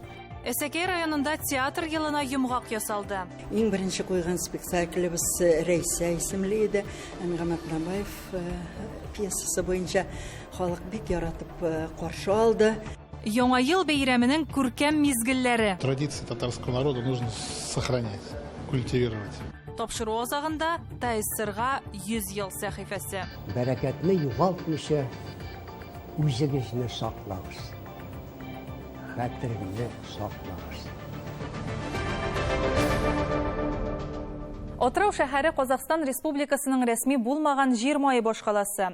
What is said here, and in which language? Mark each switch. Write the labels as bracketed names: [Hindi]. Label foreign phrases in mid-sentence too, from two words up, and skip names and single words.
[Tatar] Әсәкәй районында театр елына йомгак ясалды. Иң беренче куйган спектаклебез Рәйсә исемле иде. Әнгамат Набаев пьесасы буенча халык бик яратып каршы алды. Яңа ел бәйрәменең күркәм мизгелләре. [Russian] Традиции татарского народа нужно сохранять, культивировать. [Tatar] Тапшыру азагында Тайсырга 100 ел сәхифәсе. Бәрәкәтне югалтмыйча үзегезне саклагыз. Хәтерегезне саклагыз. Отрау шәһәре Казахстан Республикасының рәсми булмаган җир мае башкаласы.